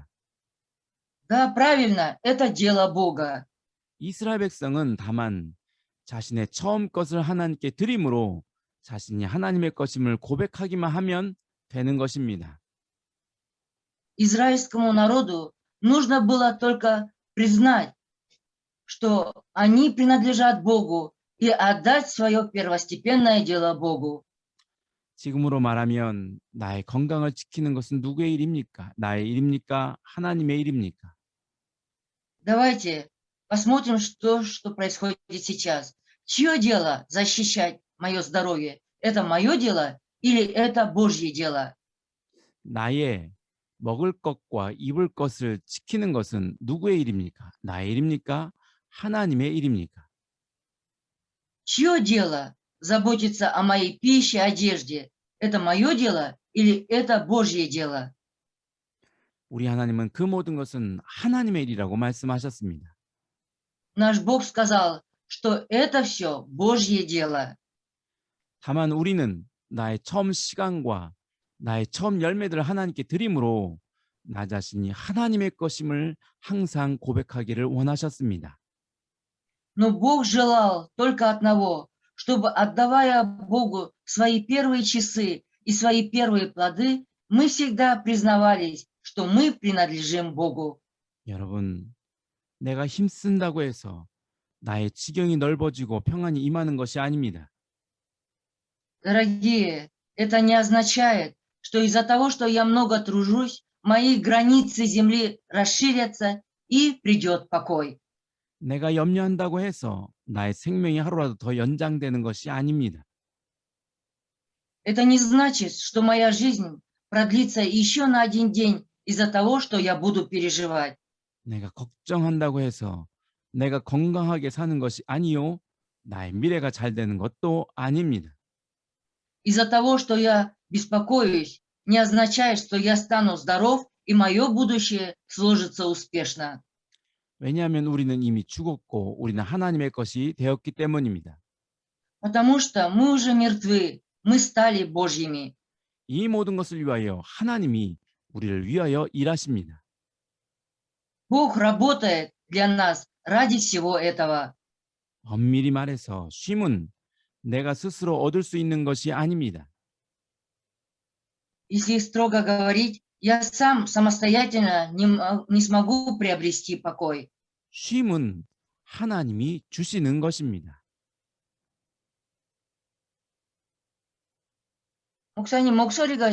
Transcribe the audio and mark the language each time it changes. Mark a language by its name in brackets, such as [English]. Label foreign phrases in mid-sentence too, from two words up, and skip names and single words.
[Russian] Да, правильно, это дело Бога. [Korean] 이스라엘 백성은 다만 자신의 처음 것을 하나님께 드림으로 자신이 하나님의 것임을 고백하기만 하면 되는 것입니다. [Russian] Израильскому народу нужно было только признать, что они принадлежат Богу, и отдать свое первостепенное дело Богу. [Korean] 지금으로 말하면 나의 건강을 지키는 것은 누구의 일입니까? 나의 일입니까? 하나님의 일입니까? [Russian] Давайте посмотрим, что происходит сейчас. Чье дело защищать мое здоровье? Это мое дело или это Божье дело? [Korean] 나의 먹을 것과 입을 것을 지키는 것은 누구의 일입니까? 나의 일입니까? 하나님의 일입니까? [Russian] Чье дело заботиться о моей пище, одежде? Это мое дело или это Божье дело? [Korean] 우리 하나님은 그 모든 것은 하나님의 일이라고 말씀하셨습니다. [Russian] Наш Бог сказал, что это все Божье дело. [Korean] 다만 우리는 나의 처음 시간과 나의 처음 열매들을 하나님께 드림으로 나 자신이 하나님의 것임을 항상 고백하기를 원하셨습니다. [Russian] Но Бог желал только одного, чтобы, отдавая Богу свои первые часы и свои первые плоды, мы всегда признавались, что мы принадлежим Богу. [Korean] 여러분, 내가 힘쓴다고 해서 나의 지경이 넓어지고 평안이 임하는 것이 아닙니다. [Russian] Дорогие, это не означает, что из-за того, что я много тружусь, мои границы земли расширятся и придет покой. [Korean] 내가 염려한다고 해서 나의 생명이 하루라도 더 연장되는 것이 아닙니다. [Russian] Это не значит, что моя жизнь продлится еще на один день из-за того, что я буду переживать. [Korean] 내가 걱정한다고 해서 내가 건강하게 사는 것이 아니요. 나의 미래가 잘 되는 것도 아닙니다. [Russian] Из-за того, что я беспокоюсь, не означает, что я стану здоров и мое будущее сложится успешно. [Korean] 왜냐하면 우리는 이미 죽었고 우리는 하나님의 것이 되었기 때문입니다. [Russian] Потому что мы уже мертвы, мы стали Божьими. [Korean] 이 모든 것을 위하여 하나님이 우리를 위하여 일하십니다. [Russian] Бог работает для нас ради всего этого. [Korean] 엄밀히 말해서 쉼은 내가 스스로 얻을 수 있는 것이 아닙니다. [Russian] Если строго говорить, я сам самостоятельно не смогу приобрести покой. [Korean] 쉼은 하나님이 주시는 것입니다. 목사님 목소리가